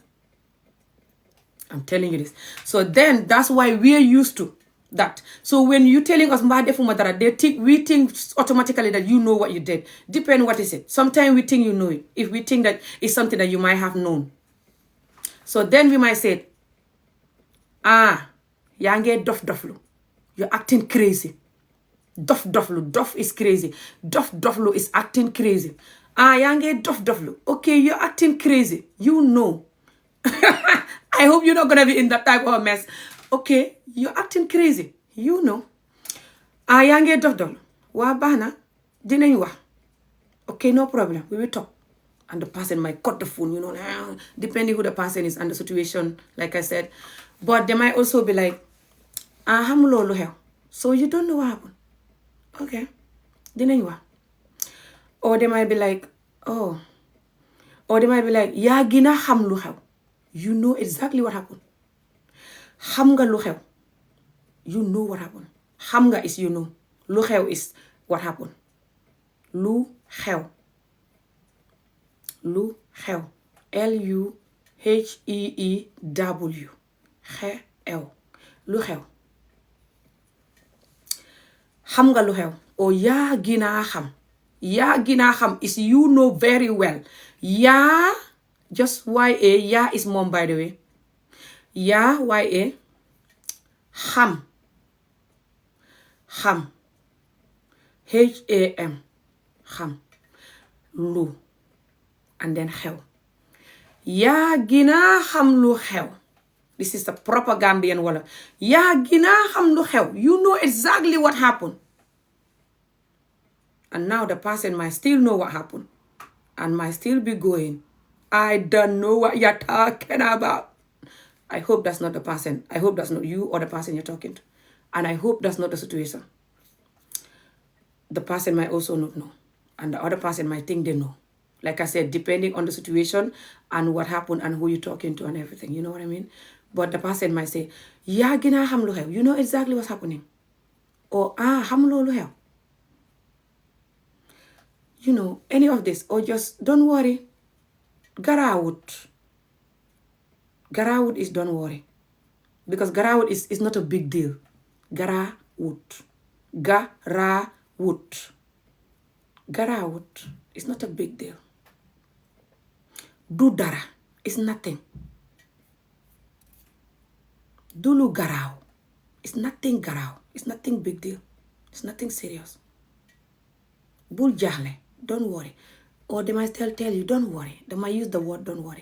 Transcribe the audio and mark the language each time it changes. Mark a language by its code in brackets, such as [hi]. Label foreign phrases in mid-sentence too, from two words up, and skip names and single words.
[en] I'm telling you this. So then that's why we're used to that. So when you're telling us we think automatically that you know what you did. Depend what is it. Sometimes we think you know it. If we think that it's something that you might have known. So then we might say, [wo] yange doflu. [en] You're acting crazy. Doflu. [wo] Dof [en] is crazy. Doflu is acting crazy. [wo] Yange doflu. [en] Okay, you're acting crazy. You know. I hope you're not going to be in that type of a mess. Okay, you're acting crazy. You know. [wo] Yange doflu. [en] Wa bana. [wo] Dinañ wax. [en] Okay, no problem. We will talk. And the person might cut the phone, you know, depending who the person is and the situation, like I said. But they might also be like, hamulolo hell. So you don't know what happened. [wo] Okay. Dinañ wax. [en] Or they might be like, oh. Or they might be like, [wo] yaa gina xam lu xew. [en] You know exactly what happened. [wo] Xam nga lu xew. [en] You know what happened. [wo] Xam nga [en] is you know. [wo] Lu xew [en] is what happened. [wo] Lu xew. Lu xew. Luheew. Xew. Lu xew. Xam nga lu xew. Or yaa gina xam. Yaa gina xam is you know very well. [en] Yaa, just Y-A, yaa is mom by the way. [wo] Yaa, Y-A. Xam. Xam. H-A-M. Xam. Lu. [en] And then xew. [wo] Yaa gina xam lu xew. [en] This is the proper Gambian Wolof. [wo] Yaa gina xam lu xew. [en] You know exactly what happened. And now the person might still know what happened. And might still be going, I don't know what you're talking about. I hope that's not the person. I hope that's not you or the person you're talking to. And I hope that's not the situation. The person might also not know. And the other person might think they know. Like I said, depending on the situation and what happened and who you're talking to and everything. You know what I mean? But the person might say, [wo] yaa gina xam lu xew. [en] You know exactly what's happening. Or, [wo] xam loolu xew. [en] You know, any of this. Or just, don't worry. [wo] Garawut. Garawut [en] is don't worry. Because garawut is not a big deal. [wo] Garawut. Garawut. [en] Garawut is not a big deal. [wo] Du dara [en] is nothing. [wo] Dulu garaw. [en] It's nothing garaw. It's nothing big deal. It's nothing serious. [wo] Bul jahle. [en] Don't worry. Or they might tell you, don't worry. They might use the word, don't worry.